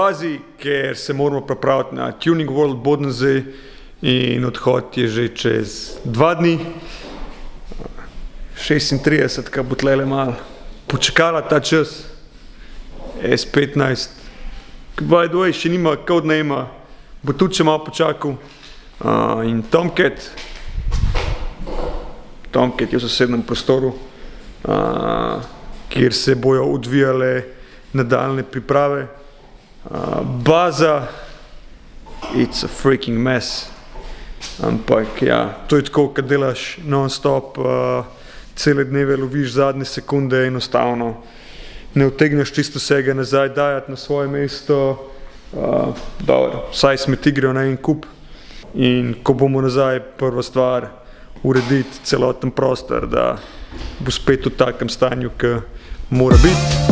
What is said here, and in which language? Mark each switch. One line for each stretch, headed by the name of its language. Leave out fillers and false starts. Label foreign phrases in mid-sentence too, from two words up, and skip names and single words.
Slovenian: bazi, ker se moramo pripraviti na Tuning World Bodensee in odhod je že čez 2 dni. 36, ka bo tlele malo počakala ta čas. S15,
English: by the way,
Slovenian: še nima
English: code name,
Slovenian: bo tudi še malo počakal. In Tomcat je v sosednem prostoru, kjer se bojo odvijale nadaljne priprave. Baza,
English: it's a freaking mess.
Slovenian: Ampak ja, to je tako, kad delaš non-stop, cele dneve loviš zadnje sekunde, enostavno ne utegneš čisto vsega nazaj dajati na svoje mesto. Dobro, vsaj smeti grejo na en kup. In ko bomo nazaj, prva stvar, urediti celoten prostor, da bo spet v takem stanju, ki mora biti.